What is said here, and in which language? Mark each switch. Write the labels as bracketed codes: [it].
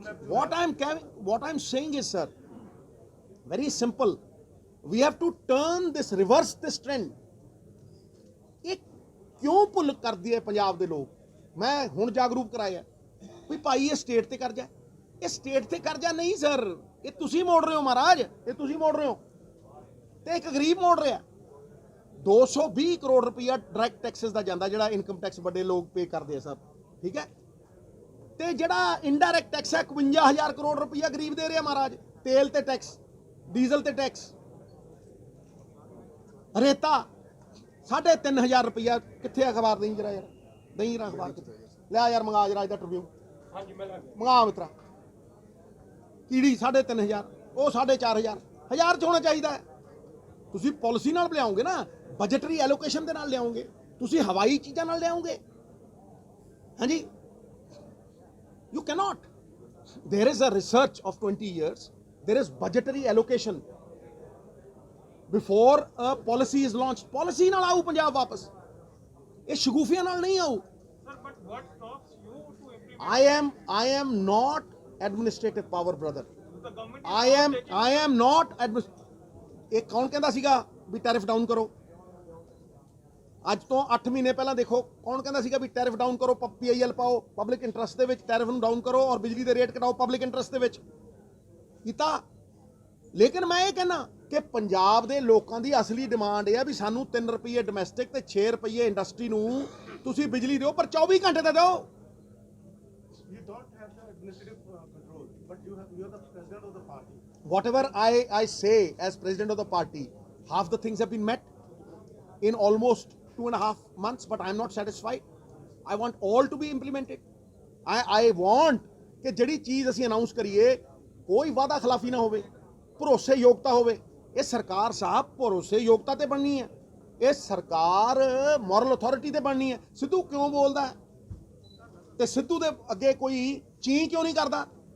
[en] What I'm saying is, sir, very simple. We have to reverse this trend. [pa] ਇਹ ਕਿਉਂ ਭੁੱਲ ਕਰਦੀ ਹੈ ਪੰਜਾਬ ਦੇ ਲੋਕ? ਮੈਂ ਹੁਣ ਜਾਗਰੂਕ ਕਰਾਇਆ ਵੀ ਭਾਈ ਇਹ ਸਟੇਟ ਤੇ ਕਰਜ਼ਾ, ਇਹ ਸਟੇਟ ਤੇ ਕਰਜ਼ਾ ਨਹੀਂ ਸਰ, ਇਹ ਤੁਸੀਂ ਮੋੜ ਰਹੇ ਹੋ ਮਹਾਰਾਜ, ਇਹ ਤੁਸੀਂ ਮੋੜ ਰਹੇ ਹੋ ਤੇ ਇੱਕ ਗਰੀਬ ਮੋੜ ਰਿਹਾ। 220 ਕਰੋੜ ਰੁਪਈਆ ਡਾਇਰੈਕਟ ਟੈਕਸਸ ਦਾ ਜਾਂਦਾ, ਜਿਹੜਾ ਇਨਕਮ ਟੈਕਸ ਵੱਡੇ ਲੋਕ ਪੇ ਕਰਦੇ ਆ ਸਰ, ਠੀਕ ਹੈ। ਤੇ ਜਿਹੜਾ ਇੰਡਾਇਰੈਕਟ ਟੈਕਸ ਹੈ 51,000 ਕਰੋੜ ਰੁਪਈਆ ਗਰੀਬ ਦੇ ਰਿਹਾ ਮਹਾਰਾਜ। ਤੇਲ ਤੇ ਟੈਕਸ, ਡੀਜ਼ਲ ਤੇ ਟੈਕਸ, ਰੇਤਾ 3,500 ਰੁਪਈਆ। ਕਿੱਥੇ ਅਖਬਾਰ? ਨਹੀਂ ਜਰਾ ਯਾਰ, ਨਹੀਂ ਜਰਾ ਅਖਬਾਰ ਕਿੱਥੇ? ਲੈ ਯਾਰ ਮੰਗਾ ਜਰਾ ਇਹਦਾ ਟ੍ਰਿਬਿਊਨ, ਮੰਗਾ ਮਿੱਤਰਾ। ਕੀੜੀ 3,500, ਉਹ 4,500, 1000 'ਚ ਹੋਣਾ ਚਾਹੀਦਾ ਹੈ। ਤੁਸੀਂ ਪਾਲਿਸੀ ਨਾਲ ਲਿਆਓਗੇ ਨਾ, ਬਜਟਰੀ ਐਲੋਕੇਸ਼ਨ ਦੇ ਨਾਲ ਲਿਆਓਗੇ, ਤੁਸੀਂ ਹਵਾਈ ਚੀਜ਼ਾਂ ਨਾਲ ਲਿਆਓਗੇ। ਹਾਂਜੀ, [en] you cannot. There is a research of 20 years, there is budgetary allocation before a policy is launched. [pa] Policy ਨਾਲ ਆਉ ਪੰਜਾਬ ਵਾਪਸ, ਇਹ ਸ਼ਗੂਫੀਆਂ ਨਾਲ ਨਹੀਂ ਆਉ। [en] Sir, but what stops you to implement? I am not administrative power, brother. The government is I am not [pa] ਇਹ ਕੌਣ ਕਹਿੰਦਾ ਸੀਗਾ ਵੀ ਟੈਰਿਫ ਡਾਊਨ ਕਰੋ? ਅੱਜ ਤੋਂ 8 ਮਹੀਨੇ ਪਹਿਲਾਂ ਦੇਖੋ ਕੌਣ ਕਹਿੰਦਾ ਸੀਗਾ ਵੀ ਟੈਰਿਫ ਡਾਊਨ ਕਰੋ, PIL ਪਾਓ, ਪਬਲਿਕ ਇੰਟਰਸਟ ਦੇ ਵਿੱਚ ਟੈਰਿਫ ਨੂੰ ਡਾਊਨ ਕਰੋ ਔਰ ਬਿਜਲੀ ਦੇ ਰੇਟ ਘਟਾਓ ਪਬਲਿਕ ਇੰਟਰਸਟ ਦੇ ਵਿੱਚ। ਕੀਤਾ। ਲੇਕਿਨ ਮੈਂ ਇਹ ਕਹਿੰਦਾ ਕਿ ਪੰਜਾਬ ਦੇ ਲੋਕਾਂ ਦੀ ਅਸਲੀ ਡਿਮਾਂਡ ਇਹ ਆ ਵੀ ਸਾਨੂੰ 3 ਰੁਪਏ ਡੋਮੈਸਟਿਕ ਤੇ 6 ਰੁਪਏ ਇੰਡਸਟਰੀ ਨੂੰ ਤੁਸੀਂ ਬਿਜਲੀ ਦਿਓ, ਪਰ 24 ਘੰਟੇ ਤਾਂ ਦਿਓ। [en] You don't have the administrative control, but you are the president of the party. Whatever I say as president of the party, half the things have been met in almost 2.5 months, but I am not satisfied. I want all to be implemented. I want [pa] ਕਿ ਜਿਹੜੀ ਚੀਜ਼ ਅਸੀਂ announce ਕਰੀਏ ਕੋਈ ਵਾਅਦਾ ਖਿਲਾਫੀ ਨਾ ਹੋਵੇ, ਭਰੋਸੇ ਯੋਗਤਾ ਹੋਵੇ। ਇਹ ਸਰਕਾਰ ਸਾਹਿਬ ਭਰੋਸੇ ਯੋਗਤਾ ਤੇ ਬਣਨੀ ਹੈ, ਇਹ ਸਰਕਾਰ ਮੋਰਲ ਅਥਾਰਟੀ ਤੇ ਬਣਨੀ ਹੈ। ਸਿੱਧੂ ਕਿਉਂ ਬੋਲਦਾ ਤੇ ਸਿੱਧੂ ਦੇ ਅੱਗੇ ਕੋਈ ਚੀਂ ਕਿਉਂ ਨਹੀਂ ਕਰਦਾ?